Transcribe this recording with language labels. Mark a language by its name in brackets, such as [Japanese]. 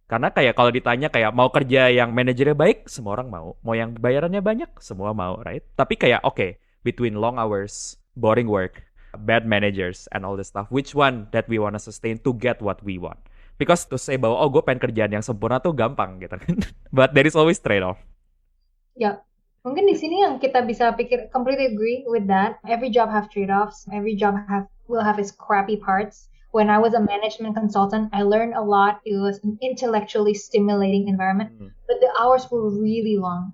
[Indonesian] Karena kayak kalau ditanya kayak mau kerja yang manajernya baik, semua orang mau yang bayarannya banyak, semua mau, right? Tapi kayak [English] okay, between long hours, boring work, bad managers and all this stuff, which one that we wanna sustain to get what we want? Because to say [Indonesian] bahwa gue pengen kerjaan yang sempurna tuh gampang gitu kan. [English] But there is always trade-off. [Indonesian] Ya, mungkin di sini yang kita bisa pikir, [English] completely agree with that. Every job have trade-offs. Every job will have its crappy parts. When I was a management consultant, I learned a lot. It was an intellectually stimulating environment, but the hours were really long.